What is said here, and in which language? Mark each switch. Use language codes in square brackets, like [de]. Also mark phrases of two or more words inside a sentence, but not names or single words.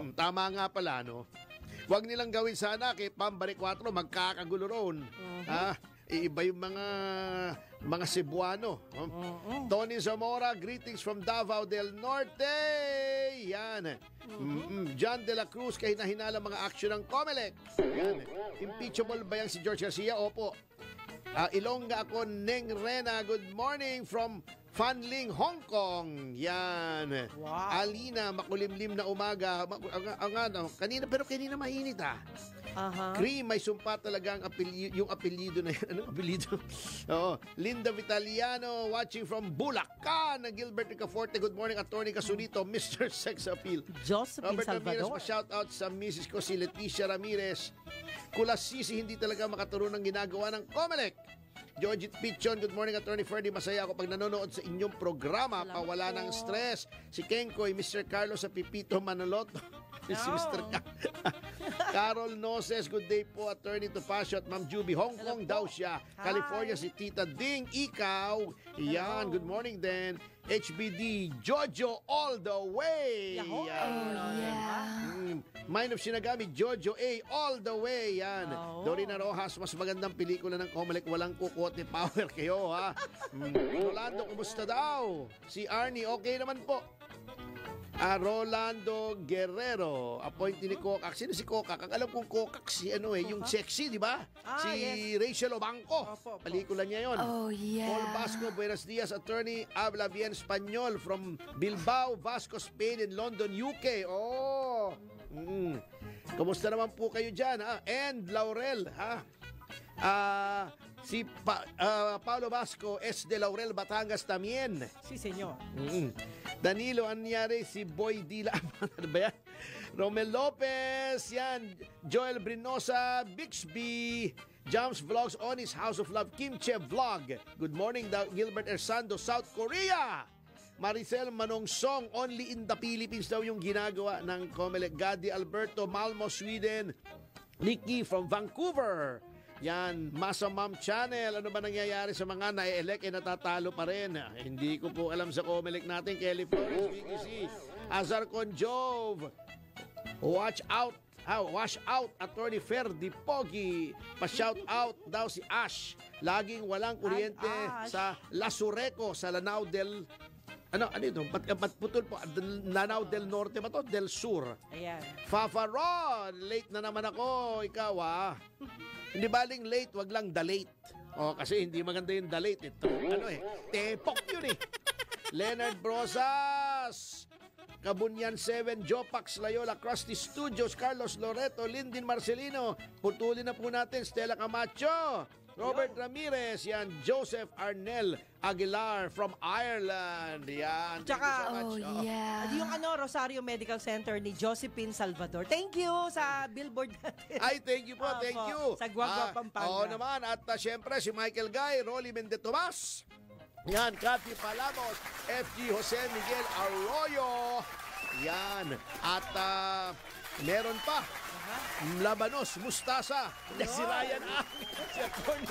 [tl] Tama nga pala, no? Huwag nilang gawin sana kay Pambari 4, magkakagulo roon. Iiba yung mga Cebuano. [en] Tony Zamora, greetings from Davao del Norte. [tl] Yan. John de la Cruz, kahina-hinala mga action ng Comelec. Yan. Impeachable ba yan si George Garcia? Opo. Ilongga ako, Neng Rena. [en] Good morning from Fanling, [tl] Hong Kong. Yan. Wow. Alina, makulimlim na umaga. Kanina mainit Cream, may sumpa talaga ang yung apelyido na yan. Anong apelyido? Oo. Linda Vitaliano, [en] watching from Bulacan. Gilbert Ricaforte, good morning. Attorney Casulito, Mr. Sex Appeal. Josephine Robert Ramirez, Salvador. [tl] pa-shoutout sa Mrs. ko, si Leticia Ramirez. Kulasisi, hindi talaga makaturo ng ginagawa ng Comelec. Georgette Pichon, [en] good morning, [tl] Attorney Ferdy. Masaya ako pag nanonood sa inyong programa. Salamat Pawala po. ng stress. Si Kenkoy, Mr. Carlos sa Pipito Manoloto. Si Mr. Carol Noses, [en] good day [tl] po, Attorney Topacio at Ma'am Juby. Hong Kong daw siya. Hi. California, si Tita Ding. Ikaw. Yan, [en] good morning din. HBD, Jojo all the way. Yahoo. [tl] Yan. Mind of Shinagami, Jojo A, all the way. Yan. Oh. Dorina Rojas, mas magandang pelikula ng Comelec, walang kukote power kayo, ha? Rolando, kumusta daw? Si Arnie, okay naman po. Rolando Guerrero, appointee ni Kokak. Sino si Kokak? Ang alam kong Kokak si yung sexy, di ba? Si yes. Rachel Obanco. Opo. Pelikula niya yon. [en] Oh, yeah. [es] Paul Vasco, buenos dias, attorney. Habla bien español from Bilbao, Vasco, Spain, and London, UK. Oh! [tl] Kumusta naman po kayo dyan, ha? [en] And Laurel, [es] ha? Si Paulo Vasco es de Laurel, Batangas también. Si, senyor. [tl] Danilo, anyari si Boy Dila. Ano ba yan? Romel Lopez, yan. Joel Brinosa, Bixby, [en] Jams Vlogs on his House of Love, Kimche Vlog. Good morning, Gilbert Ersando, South Korea. [tl] Maricel Manongsong, [en] only in the Philippines [tl] daw yung ginagawa ng Comelec. Gadi Alberto, Malmo, Sweden. [en] Nikki from Vancouver. [tl] Yan, Masa Ma'am Channel. Ano ba nangyayari sa mga na-elect natatalo pa rin? Hindi ko po alam sa Comelec natin. Kelly Flores, VQC. Azar Conjove. [en] Watch out. Wash out, Attorney Ferdy Pogi. [tl] Pa-shout out daw si Ash. Laging walang kuryente sa Lasureco, sa Lanao del... Ano ito? Putol po. Lanao del Norte ba to? Del Sur. Ayan. Fafa Ron, late na naman ako. Ikaw Hindi baling late, wag lang [en] the late. [tl] Kasi hindi maganda yung [en] the late. [tl] Ito, tepok yun Leonard Brosas, Kabunyan 7, Jopax Layola, Krusty Studios, Carlos Loreto, Lyndin Marcelino. Putulin na po natin, Stella Camacho. [en] Robert Ramirez, yan. Joseph Arnel Aguilar from Ireland. Yan. Thank you so much. yeah. [tl] At yung Rosario Medical Center ni Josephine Salvador. [en] Thank you [tl] sa billboard natin. Ay, [en] thank you po, thank you. [tl] Sa Guagua, Pampanga. Oo naman. At syempre, si Michael Guy, Rolly Mende Tomas. Yan, Cathy Palamos, FG Jose Miguel Arroyo. Yan. At meron pa. Labanos, Mustasa. Si Ryan si Atty.